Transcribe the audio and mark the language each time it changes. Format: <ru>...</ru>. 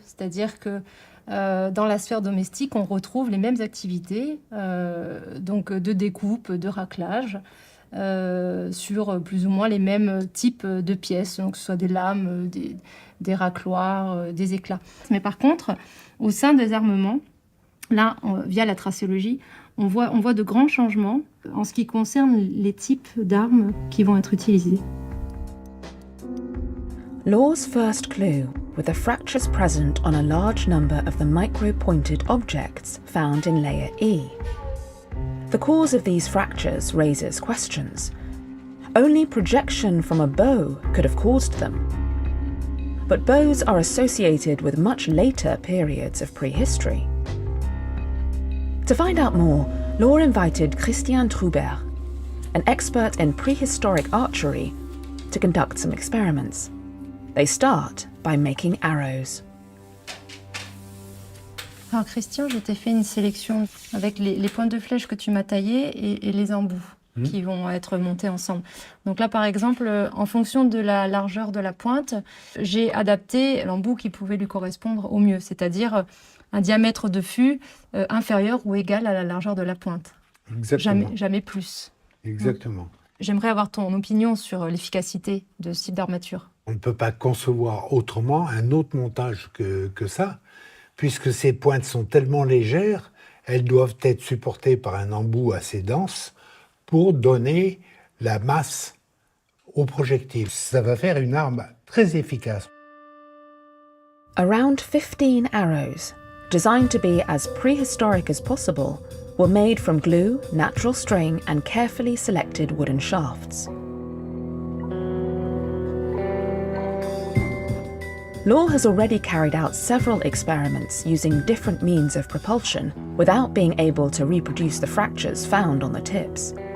<fr>C'est-à-dire que dans la sphère domestique, on retrouve les mêmes activités, donc de découpe, de raclage, sur plus ou moins les mêmes types de pièces, donc que ce soit des lames, des racloirs, des éclats. Mais par contre, au sein des armements, là, via la tracéologie, on voit de grands changements en ce qui concerne les types d'armes qui vont être utilisées.</fr> <en>Laure's first clue were the fractures present on a large number of the micro-pointed objects found in Layer E. The cause of these fractures raises questions. Only projection from a bow could have caused them. But bows are associated with much later periods of prehistory. To find out more, Laure invited Christian Trubert, an expert in prehistoric archery, to conduct some experiments. They start by making arrows.</en> <fr>Alors Christian, je t'ai fait une sélection avec les pointes de flèche que tu m'as taillées et les embouts qui vont être montés ensemble. Donc là, par exemple, en fonction de la largeur de la pointe, j'ai adapté l'embout qui pouvait lui correspondre au mieux, c'est-à-dire un diamètre de fût inférieur ou égal à la largeur de la pointe. Exactement. Jamais plus. Exactement. J'aimerais avoir ton opinion sur l'efficacité de ce type d'armature. On ne peut pas concevoir autrement un autre montage que ça. Puisque ces pointes sont tellement légères, elles doivent être supportées par un embout assez dense pour donner la masse au projectile. Ça va faire une arme très efficace.</fr> <en>Around 15 arrows, designed to be as prehistoric as possible, were made from glue, natural string, and carefully selected wooden shafts. Laure has already carried out several experiments using different means of propulsion without being able to reproduce the fractures found on the tips.</en>